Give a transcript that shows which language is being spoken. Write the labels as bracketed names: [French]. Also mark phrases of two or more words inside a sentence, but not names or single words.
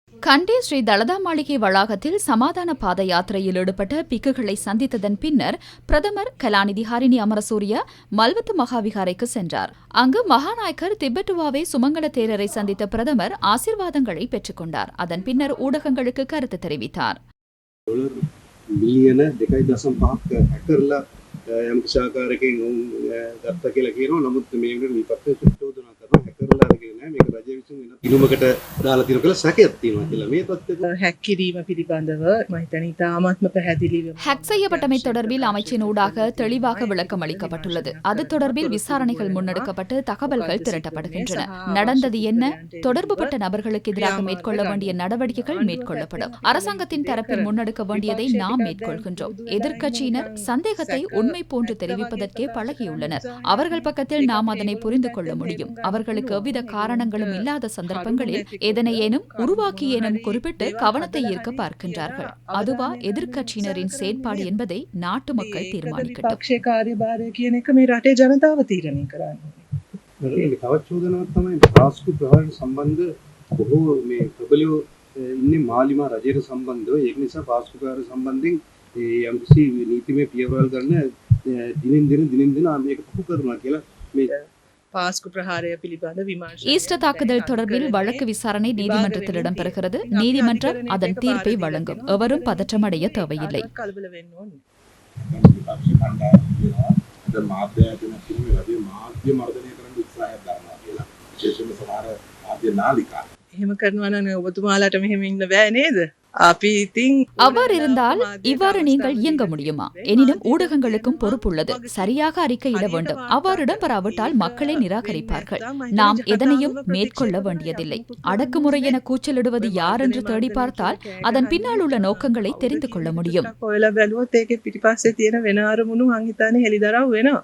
[Tamil] கண்டி ஸ்ரீ தலதா மாளிகை வளாகத்தில் சமாதான பாத யாத்திரையில் ஈடுபட்ட பிக்குகளை சந்தித்ததன் பின்னர் பிரதமர் கலாநிதி ஹரிணி அமரசூரிய மல்வத்து மகாவிகாரைக்கு சென்றார். அங்கு மகாநாயக்கர் திபெட்டுவாவே சுமங்கல தேரரை சந்தித்த பிரதமர் ஆசீர்வாதங்களை பெற்றுக் கொண்டார். அதன் பின்னர் ஊடகங்களுக்கு கருத்து தெரிவித்தார். [Sinhala] ඉනුමකට දාලා තියෙන කියලා සැකයක් තියෙනවා කියලා මේ තත්ත්වෙක හැක් කිරීම පිළිබඳව මම හිතන්නේ තාමත්ම පැහැදිලිව [Tamil] ஹேக் செய்யப்பட்டமை தொடர்பில் அமைச்சின் ஊடாக தெளிவாக விளக்கம் அளிக்கப்பட்டுள்ளது. அது தொடர்பில் விசாரணைகள் முன்னெடுக்கப்பட்டு தகவல்கள் திரட்டப்படுகின்றன. நடந்தது என்ன, தொடர்புபட்ட நபர்களுக்கு எதிராக மேற்கொள்ள வேண்டிய நடவடிக்கைகள் மேற்கொள்ளப்படும். அரசாங்கத்தின் தரப்பில் முன்னெடுக்க வேண்டியதை நாம் மேற்கொள்கின்றோம். எதிர்க்கட்சியினர் சந்தேகத்தை உண்மை போன்று தெரிவிப்பதற்கே பழகியுள்ளனர். அவர்கள் பக்கத்தில் நாம் அதனை புரிந்து கொள்ள முடியும். அவர்களுக்கு எவ்வித காரணங்களும் இல்லாத சந்தர்ப்பங்களில் எதனையேனும் உருவாக்கியேனும் குறிப்பிட்டு கவனத்தை ஈர்க்க பார்க்கின்றார்கள். அதுவா எதிர்க்கட்சியினரின் செயற்பாடு என்பதை நாட்டு மக்கள் தீர்மானிக்கட்டும். [Sinhala] පාස්කු ප්‍රහාරයට සම්බන්ධ බොහෝ මේ ප්‍රබලයෝ ඉන්නේ මාලිමා රජයට සම්බන්ධව. ඒක නිසා පාස්කුකාර සම්බන්ධයෙන් යම්කිසි නීතිමය පියවරල් ගන්න දිනෙන් දින මේක පුහු කරනවා කියලා මේ පාස්කු ප්‍රහාරය පිළිබඳ විමර්ශන [Tamil] ஈஸ்டர் தாக்குதல் தொடர்பில் வழக்கு விசாரணை நீதிமன்றத்தில் இடம்பெறுகிறது. நீதிமன்றம் அதன் தீர்ப்பை வழங்கும். எவரும் பதற்றமடைய தேவையில்லை. [Sinhala] කලබල වෙන්න ඕනේ. එහෙම කරනවා නම් ඔබතුමාලාට මෙහෙම ඉන්න බෑ නේද? අපි ඉතින් [Tamil] அவ்வாறு இருந்தால் இவ்வாறு நீங்கள் இயங்க முடியுமா? எனினும் ஊடகங்களுக்கும் பொறுப்புள்ளது. சரியாக அறிக்கையிட வேண்டும். அவ்வாறு இடம்பெறாவிட்டால் மக்களை நிராகரிப்பார்கள். நாம் எதனையும் மேற்கொள்ள வேண்டியதில்லை. அடக்குமுறை என கூச்சலிடுவது யார் என்று தேடி பார்த்தால் அதன் பின்னால் உள்ள நோக்கங்களை தெரிந்து கொள்ள முடியும். [Sinhala] ඔයාලා බැලුවොත් ඒකේ පිටිපස්සේ තියෙන වෙන අරමුණු මං හිතන්නේ හෙළිදරව් වෙනවා.